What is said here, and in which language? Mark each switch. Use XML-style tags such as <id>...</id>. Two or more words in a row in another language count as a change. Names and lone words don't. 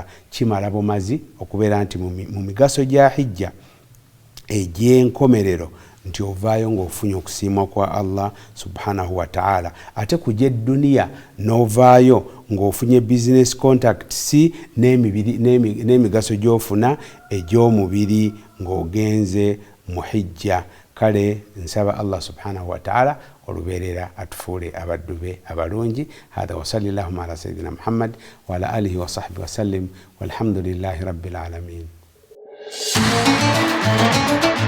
<lg>Kimala bumazi okubeera nti mu migaso gya hijja egy'enkomerero nti ovaayo ng'ofunye okusiimwa kwa</lg> <ar>الله سبحانه وتعالى,</ar> <lg>ate ku gy'edduniya n'ovaayo ng'ofunye</lg> <en>business contacts</en> <lg>n'emigaso gy'ofuna egy'omubiri ng'ogenze mu hijja. Kale nsaba</lg> <ar>الله سبحانه وتعالى</ar> <lg>olubeerera atufuule abaddu be abalungi.</lg> <ar>هذا وصلى الله على سيدنا محمد وعلى آله وصحبه وسلم والحمد لله رب العالمين.</ar>